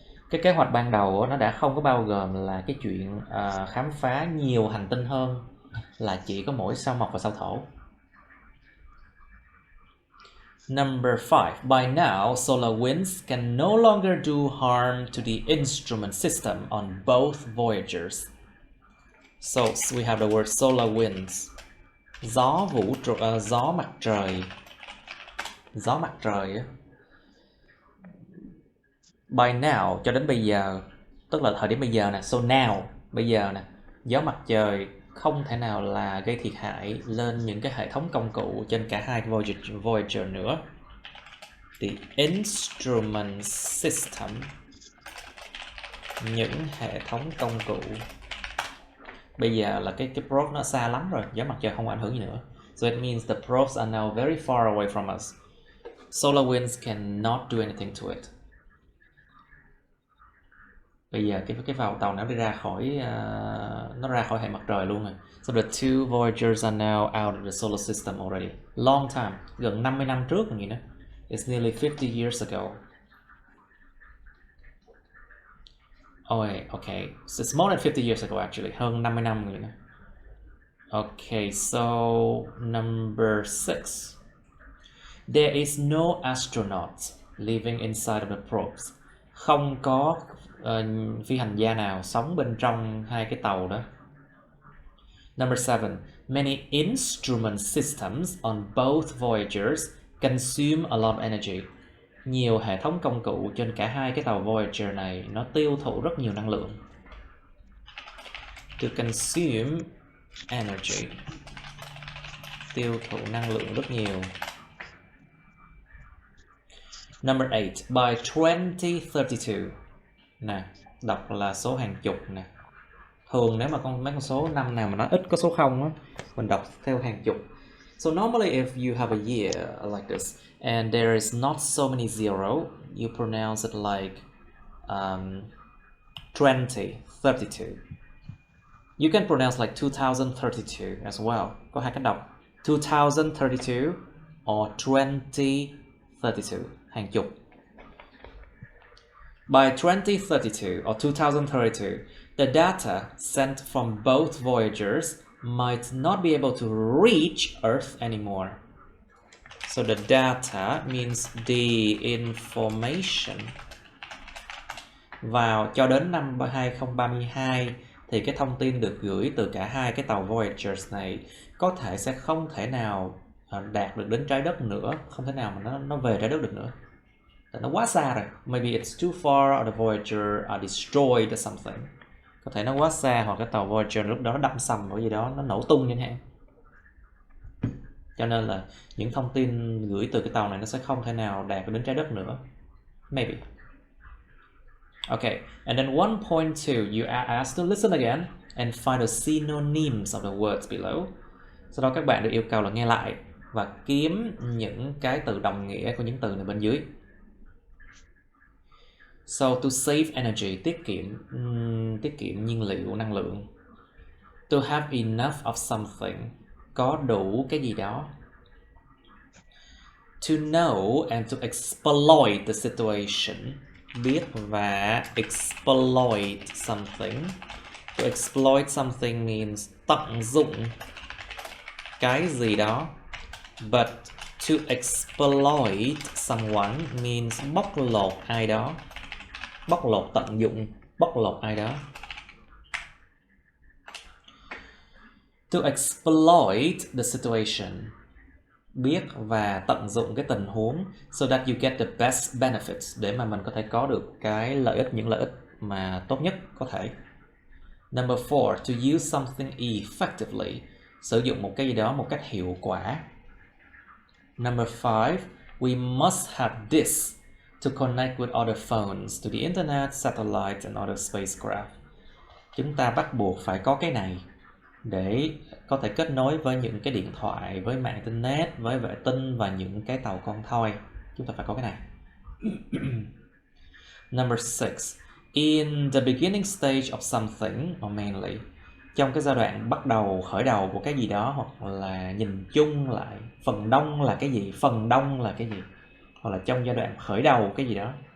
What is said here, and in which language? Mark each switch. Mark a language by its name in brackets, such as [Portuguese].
[Vietnamese] Cái kế hoạch ban đầu nó đã không có bao gồm là cái chuyện khám phá nhiều hành tinh hơn là chỉ có mỗi sao Mộc và sao Thổ. [English] Number 5. By now, solar winds can no longer do harm to the instrument system on both voyagers. So we have the word solar winds. [Vietnamese] Gió vũ trụ, gió mặt trời. Gió mặt trời. [English] By now, [Vietnamese] cho đến bây giờ, tức là thời điểm bây giờ nè. [English] So now, [Vietnamese] bây giờ nè, gió mặt trời không thể nào là gây thiệt hại lên những cái hệ thống công cụ trên cả hai Voyager nữa. [English] The instrument system, [Vietnamese] những hệ thống công cụ. Bây giờ là cái probe nó xa lắm rồi, gió mặt trời không ảnh hưởng gì nữa. [English] So it means the probes are now very far away from us. Solar winds cannot do anything to it. [Vietnamese] Bây giờ cái vào tàu nó đi ra khỏi nó ra khỏi hệ mặt trời luôn rồi. [English] So the two Voyagers are now out of the solar system already. Long time, [Vietnamese] gần 50 năm trước rồi đó. [English] It's nearly 50 years ago. Oh, okay. So it's more than 50 years ago actually. [Vietnamese] Hơn 50 năm rồi đó. [English] Okay, so number 6. There is no astronaut living inside of the probes. [Vietnamese] Không có phi hành gia nào sống bên trong hai cái tàu đó. [English] Number 7. Many instrument systems on both Voyagers consume a lot of energy. [Vietnamese] Nhiều hệ thống công cụ trên cả hai cái tàu Voyager này nó tiêu thụ rất nhiều năng lượng. [English] To consume energy, [Vietnamese] tiêu thụ năng lượng rất nhiều. [English] Number 8. By 2032. [Vietnamese] Nè, đọc là số hàng chục nè. Thường nếu mà mấy con số năm nào mà nó ít có số 0 á, mình đọc theo hàng chục. [English] So normally if you have a year like this and there is not so many zero, you pronounce it like 2032. You can pronounce like 2032 as well. [Vietnamese] Có hai cách đọc, 2032 or 2032, hàng chục. [English] By 2032 or 2032, the data sent from both Voyagers might not be able to reach Earth anymore. So the data means the information. [Vietnamese] Vào cho đến năm 2032 thì cái thông tin được gửi từ cả hai cái tàu Voyagers này có thể sẽ không thể nào đạt được đến trái đất nữa, không thể nào mà nó về trái đất được nữa. Nó quá xa rồi. [English] Maybe it's too far or the Voyager are destroyed or something. [Vietnamese] Có thể nó quá xa hoặc cái tàu Voyager lúc đó nó đâm sầm hoặc gì đó, nó nổ tung chẳng hạn. Cho nên là những thông tin gửi từ cái tàu này nó sẽ không thể nào đạt đến trái đất nữa. [English] Maybe. Okay, and then 1.2, you are asked to listen again and find the synonyms of the words below. [Vietnamese] Sau đó các bạn được yêu cầu là nghe lại và kiếm những cái từ đồng nghĩa của những từ này bên dưới. [English] So to save energy, [Vietnamese] tiết kiệm nhiên liệu, năng lượng. [English] To have enough of something, [Vietnamese] có đủ cái gì đó. [English] To know and to exploit the situation. [Vietnamese] Biết và [English] exploit something. To exploit something means [Vietnamese] tận dụng cái gì đó. [English] But to exploit someone means [Vietnamese] bóc lột ai đó. Bóc lột, tận dụng, bóc lột ai đó. [English] To exploit the situation. [Vietnamese] Biết và tận dụng cái tình huống [English] so that you get the best benefits, [Vietnamese] để mà mình có thể có được cái lợi ích, những lợi ích mà tốt nhất có thể. [English] Number 4, to use something effectively. [Vietnamese] Sử dụng một cái gì đó một cách hiệu quả. [English] Number 5, we must have this to connect with other phones, to the internet, satellite and other spacecraft. [Vietnamese] Chúng ta bắt buộc phải có cái này để có thể kết nối với những cái điện thoại, với mạng internet, với vệ tinh và những cái tàu con thoi. Chúng ta phải có cái này. [English] Number 6, in the beginning stage of something, or mainly, [Vietnamese] trong cái giai đoạn bắt đầu, khởi đầu của cái gì đó, hoặc là nhìn chung lại, phần đông là cái gì, phần đông là cái gì, hoặc là trong giai đoạn khởi đầu cái gì đó.